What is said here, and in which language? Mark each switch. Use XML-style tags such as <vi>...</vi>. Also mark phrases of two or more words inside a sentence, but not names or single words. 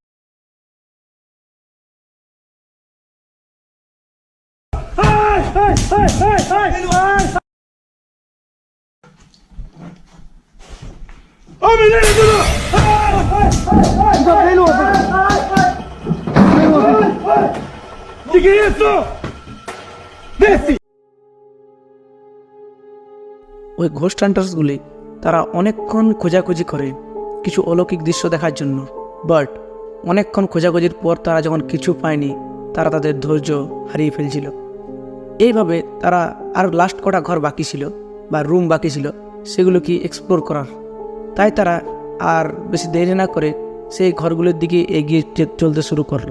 <pt>Ai, ai, ai, ai, ai, ai! Ô, menina de novo! Ai, ai, ai, ai! Fica bem louco! Ai, ai! Que é isso? Desce!</pt> <bn>ওই ঘোস্ট হান্টার্সগুলি তারা অনেকক্ষণ খোঁজাখুঁজি করে কিছু অলৌকিক দৃশ্য দেখার জন্য, বাট অনেকক্ষণ খোঁজাখুঁজির পর তারা যখন কিছু পায়নি তারা তাদের ধৈর্য হারিয়ে ফেলছিল। এইভাবে তারা আর লাস্ট কটা ঘর বাকি ছিল বা রুম বাকি ছিল সেগুলোকে এক্সপ্লোর করার, তাই তারা আর বেশি দেরি না করে সেই ঘরগুলোর দিকে এগিয়ে চলতে শুরু করলো।</bn>